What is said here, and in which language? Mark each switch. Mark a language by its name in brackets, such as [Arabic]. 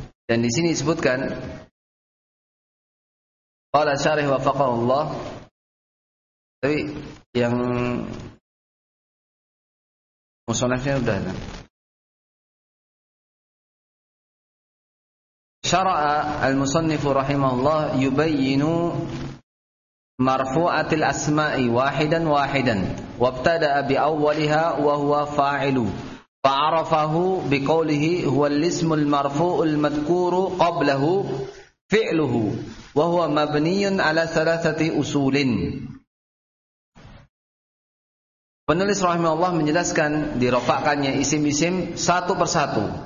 [Indonesian] Dan di sini disebutkan [Arabic] qala syarih wafaqahullah. [Indonesian] Tapi yang musonafnya sudah ada. [Arabic] شرع المصنف رحمه الله يبين مرفوعة الأسماء واحدا واحدا وابتدأ بأولها وهو فاعل فعرفه بقوله هو الاسم المرفوع المذكور قبله فعله وهو مبني على ثلاثة أصول. [Indonesian] Penulis رحمه الله menjelaskan dirofakannya isim-isim satu persatu.